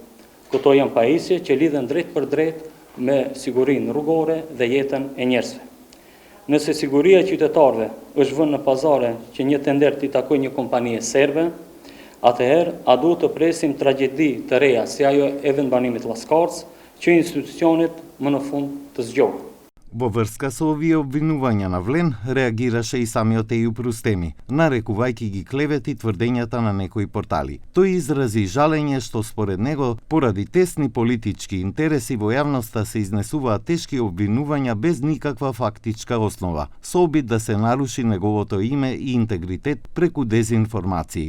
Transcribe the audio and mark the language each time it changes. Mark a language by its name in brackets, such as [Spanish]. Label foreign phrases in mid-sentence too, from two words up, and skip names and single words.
[Albanian] Këto janë pajisje që lidhen drejt për drejt me sigurinë rrugore dhe jetën e njerëzve. Nëse siguria e qytetarëve është vënë në pazare që një tender t'i takojë një kompanie serbe, atëherë a duhet të presim tragjedi të reja si ajo e vendbanimit Llazkarës, që institucionet më në fund të zgjohen. [Macedonian] Во врска со овие обвинувања на Влен, реагираше и самиот Ејуп Рустеми, нарекувајќи ги клевети тврдењата на некои портали. Тој изрази жалење што според него, поради тесни политички интереси во јавноста се изнесуваат тешки обвинувања без никаква фактичка основа, со обид да се наруши неговото име и интегритет преку дезинформации.